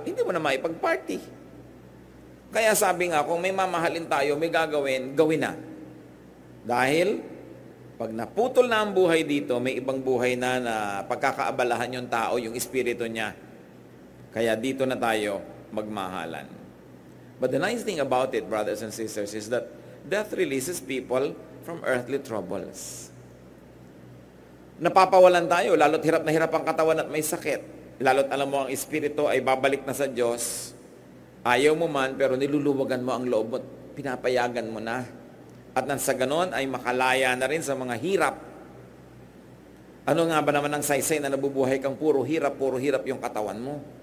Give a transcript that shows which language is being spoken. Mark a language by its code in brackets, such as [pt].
[tl] Hindi mo na maipag-party. Kaya sabi nga, kung may mamahalin tayo, may gagawin, gawin na. Dahil pag naputol na ang buhay dito, may ibang buhay na pagkakaabalahan yung tao, yung espiritu niya. Kaya dito na tayo magmahalan. [en] But the nice thing about it, brothers and sisters, is that death releases people from earthly troubles. [tl] Napapawalan tayo, lalo't hirap na hirap ang katawan at may sakit. Lalo't alam mo ang espiritu ay babalik na sa Diyos. Ayaw mo man, pero niluluwagan mo ang loob mo, pinapayagan mo na. At nang sa ganon ay makalaya na rin sa mga hirap. Ano nga ba naman ang saysay na nabubuhay kang puro hirap yung katawan mo?